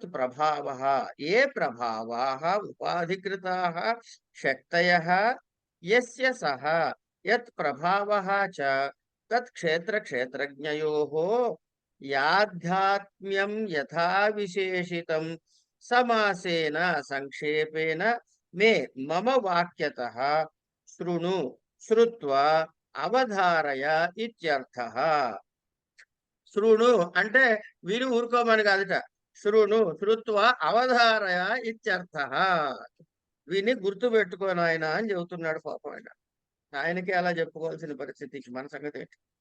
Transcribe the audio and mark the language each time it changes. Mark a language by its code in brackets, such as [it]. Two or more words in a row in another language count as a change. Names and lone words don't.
[sa] प्रभावः ये प्रभावाः उपाधिकृताः शक्तयः यस्य सः यत् प्रभावः च तत् क्षेत्रज्ञयोः याध्यात्म्यं यथा विशेषितं समासेन संक्षेपेण मे मम वाक्यतः शृणु श्रुत्वा అవధారయ ఇత్యర్థః. [te] శృణు అంటే విని ఊరుకోమని కాదుట. [sa] శృణు శ్రుత్వా అవధారయ ఇత్యర్థః. [te] విని గుర్తు పెట్టుకోను ఆయన అని చెబుతున్నాడు. పాపం ఆయనకి అలా చెప్పుకోవాల్సిన పరిస్థితికి మన సంగతి ఏంటి?